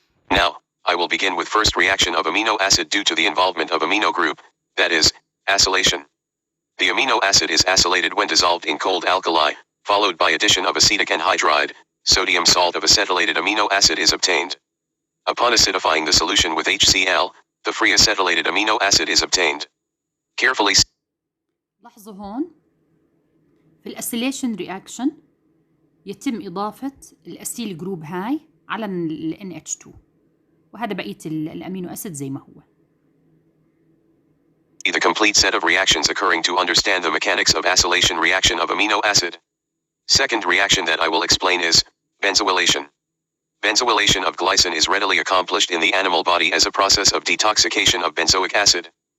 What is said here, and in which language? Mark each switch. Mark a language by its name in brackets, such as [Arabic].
[English] Now, I will begin with first reaction of amino acid due to the involvement of amino group, that is, acylation. The amino acid is acylated when dissolved in cold alkali, followed by addition of acetic anhydride, sodium salt of acetylated amino acid is obtained. Upon acidifying the solution with HCl, the free acetylated amino acid is obtained. Carefully. [Arabic] لاحظوا هون في الاسيليشن رياكشن يتم إضافة الأسيل جروب هاي على ال NH2، وهذا بقية الأمينو أسيد زي ما هو. [English] The complete set of reactions occurring to understand the mechanics of acylation reaction of amino acid. Second reaction that I will explain is benzylation. Benzylation of glycine is readily accomplished in the animal body as a process of detoxification of benzoic acid.